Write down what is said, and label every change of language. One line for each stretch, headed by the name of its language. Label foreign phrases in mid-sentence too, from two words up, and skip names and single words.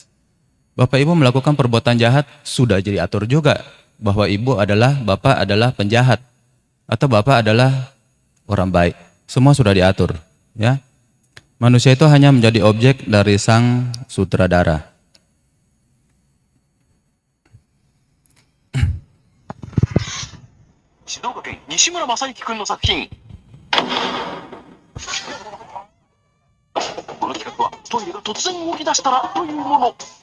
Indonesian: Bapak Ibu melakukan perbuatan jahat, sudah jadi atur juga. Bahwa Bapak adalah penjahat. Atau Bapak adalah orang baik. Semua sudah diatur. Ya. Manusia itu hanya menjadi objek dari sang sutradara.
Japanese: Nishimura Masayuki君の作品。この企画はトイレが突然動き出したらというもの。